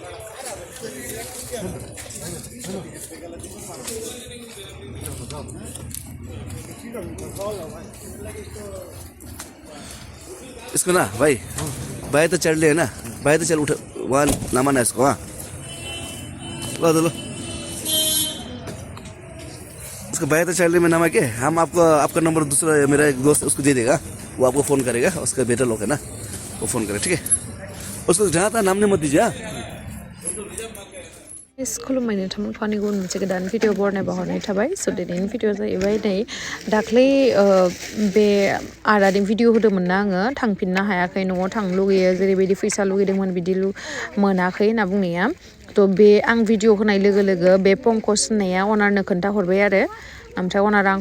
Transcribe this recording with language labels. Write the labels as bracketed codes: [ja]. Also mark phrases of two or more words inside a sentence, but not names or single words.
[hi] इसको ना भाई तो चढ़ ले ना भाई तो चल उठ वहाँ नामा ना इसको हाँ लो उसको भाई तो चढ़ ले में नामा के हम आपका नंबर दूसरा मेरा एक दोस्त उसको दे देगा वो आपको फ़ोन करेगा उसका बेटा लोग है ना वो फ़ोन करे ठीक है उसको जहाँ था नाम मत दीजिए [brx] खुलुमबाय नोंथांमोनखौ आंनि गुबुन मोनसे गोदान भिडिअ बरनायना हरनाय थाबाय स' दिनैनि भिडिअ जाहैबाय नै दाख्लै बे आदानि भिडिअ होदोंमोन ना आङो थांफिननो हायाखै न'आव थांनो लुगैयो जेरैबायदि फैसा लुगैदोंमोन बिदि मोनाखै होनना बुंनाया थ' बे आं भिडिअ होनाय लोगो लोगो बे पंकज होननाया अनारनो खोन्थाहरबाय आरो ओमफ्राय अनारा आंखौ